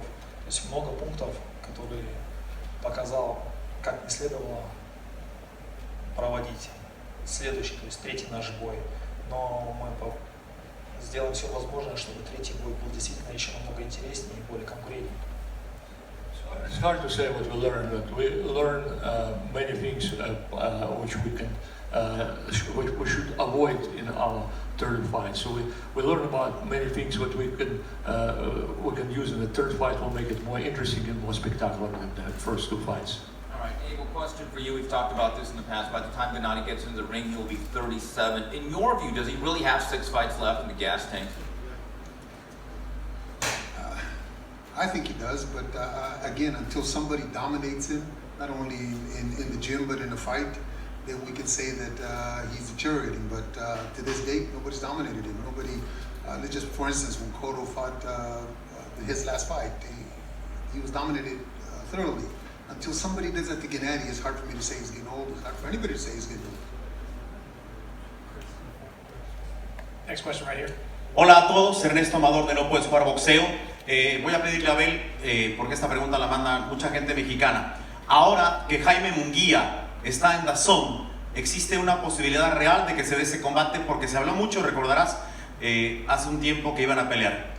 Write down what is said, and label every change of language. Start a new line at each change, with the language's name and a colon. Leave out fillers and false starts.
Russian: То есть много пунктов, которые показал, как не следовало проводить следующий, то есть третий наш бой. Но мы сделаем все возможное, чтобы третий бой был действительно еще намного интереснее и более конкурентнее.
English: It's hard to say what we learned, but we learned many things which we should avoid in our third fight. So we learned about many things what we can use in the third fight will make it more interesting and more spectacular than the first 2 fights. All right, Abel, question for you. We've talked about this in the past. By the time Gennady gets into the ring, he will be 37. In your view, does he really have 6 fights left in the gas tank? I think he does, but again, until somebody dominates him, not only in the gym but in a fight, then we can say that he's deteriorating. But to this date, nobody's dominated him. Nobody. Just for instance, when Cotto fought his last fight, he was dominated thoroughly. Until somebody does that to Gennady, it's hard for me to say he's getting old. It's hard for anybody to say he's getting old. Next question right here.
Spanish: Hola a todos, Ernesto Amador de No Puedes Jugar Boxeo. Voy a pedirle a Abel, porque esta pregunta la manda mucha gente mexicana. Ahora que Jaime Munguía está en DAZN, ¿existe una posibilidad real de que se dé ese combate? Porque se habló mucho, recordarás, hace un tiempo que iban a pelear.